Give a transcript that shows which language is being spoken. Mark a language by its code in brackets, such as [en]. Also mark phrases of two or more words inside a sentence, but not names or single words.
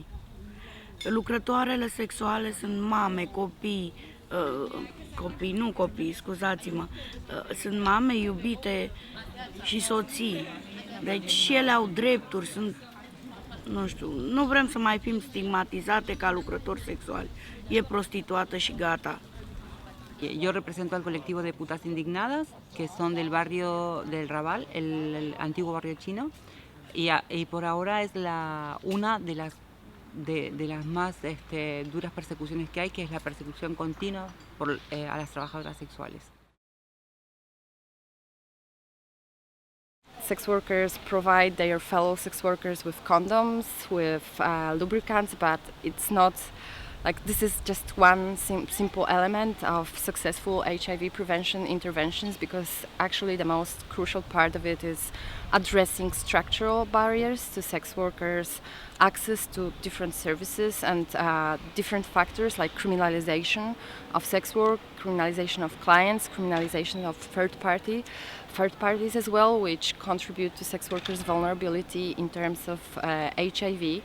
[ro] Lucrătoarele sexuale sunt mame, copii, scuzați-mă, sunt mame, iubite și soții. Deci și ele au drepturi, sunt, nu știu, nu vrem să mai fim stigmatizate ca lucrători sexuali. E prostituată și gata. [es] Yo represento al colectivo de putas indignadas, que son del barrio del Raval, el antiguo barrio chino, y por ahora es una de las más duras persecuciones que hay, que es la persecución continua a las trabajadoras sexuales. [en] Sex workers provide their fellow sex workers with condoms, with lubricants, but it's not like this is just one simple element of successful HIV prevention interventions, because actually the most crucial part of it is addressing structural barriers to sex workers' access to different services and different factors like criminalization of sex work, criminalization of clients, criminalization of third parties as well, which contribute to sex workers' vulnerability in terms of HIV.